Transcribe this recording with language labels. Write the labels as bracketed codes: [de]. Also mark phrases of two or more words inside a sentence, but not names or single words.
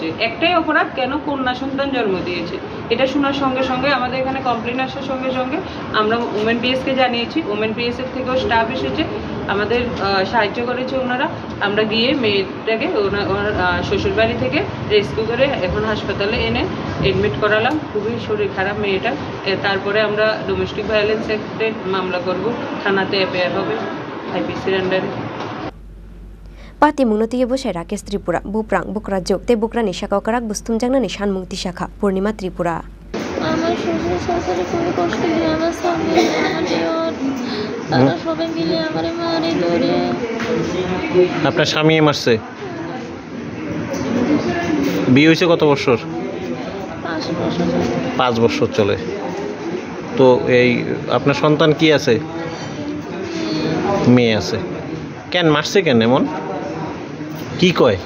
[bn] একটাই অপরাধ কেন কন্যা সন্তান জন্ম দিয়েছে এটা শোনার সঙ্গে আমাদের এখানে কমপ্লেইন আসার সঙ্গে আমরা [en] women PS [bn] জানিয়েছি [en] women PS [bn] থেকেও স্টাফ এসেছে আমাদের সাহায্য করেছে ওনারা আমরা গিয়ে মেয়েটাকে ওনার শ্বশুরবাড়ি থেকে রেস্কিউ করে এখন হাসপাতালে এনে এডমিট করালাম খুবই শরীর খারাপ মেয়েটা তারপরে আমরা [en] domestic violence act [bn] মামলা করব থানাতে এফআইআর হবে [en] IPC under [trp] Patimung notiye bosai Rakesh Tripura buprang bukrajok te bukrani shakakarak bustum jangnani shanmungti shakha Purnima Tripura [bn] আমার শ্বশুর শাশুড়ি খুবই কষ্ট দিয়ে আমার স্বামী তারা সবাই মিলে আমারে মারে ধরে আপনার স্বামী মারছে বিয়ে হয়েছে কত বছর 5 বছর চলে তো এই আপনার সন্তান কি আছে মেয়ে আছে কেন মারছে কেন এমন কি কয়